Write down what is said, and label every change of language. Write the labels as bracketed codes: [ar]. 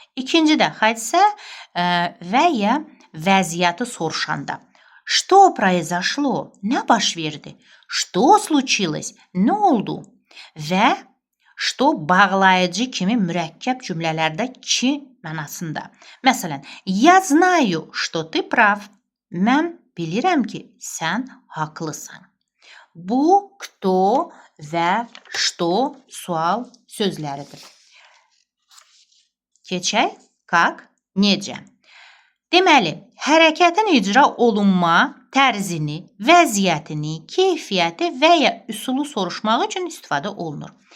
[az] İkinci də hadisə və ya vəziyyəti soruşanda. [ru] Что произошло? [az] Nə baş verdi? [ru] Что случилось? [az] Nə oldu? Və что bağlayıcı kimi mürəkkəb cümlələrdə ki mənasında. Məsələn, [ru] я знаю, что ты прав. [az] Mən bilirəm ki, sən haqlısan. Bu, kto və что sual sözləridir. Keçək, как, necə. Deməli, hərəkətin icra olunma tərzini, vəziyyətini, keyfiyyəti və ya üsulu soruşmaq üçün istifadə olunur.